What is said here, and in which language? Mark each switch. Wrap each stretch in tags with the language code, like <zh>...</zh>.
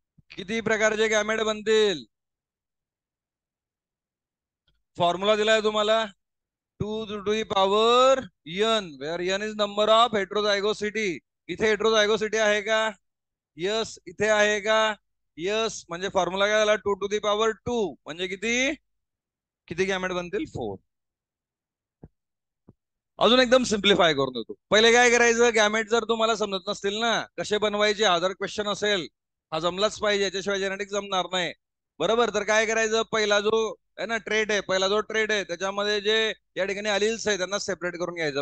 <mr>किती प्रकारचे गॅमेट बनतील? फॉर्म्युला दिलाय तुम्हाला.</mr> <en>2 to the power n, where n is number of heterozygosity.</en> <mr>इथे हेट्रोझायगोसिटी आहे का? यस. इथे आहे का? यस. म्हणजे फॉर्म्युला काय झाला?</mr> <en>2 to the power 2</en> <mr>म्हणजे किती? किती गॅमेट बनतील? 4. अजून एकदम सिम्प्लिफाय करून देतो. पहिले काय करायचं? गॅमेट जर तुम्हाला समजत नसतील ना कसे बनवायचे, हा जर क्वेश्चन असेल, हा जमलाच पाहिजे, याच्याशिवाय जेनेटिक जमणार नाही. बरोबर. तर काय करायचं? पहिला जो आहे ना ट्रेड आहे, पहिला जो ट्रेड आहे त्याच्यामध्ये जे या ठिकाणी अलिल्स आहे त्यांना सेपरेट करून घ्यायचं.</mr>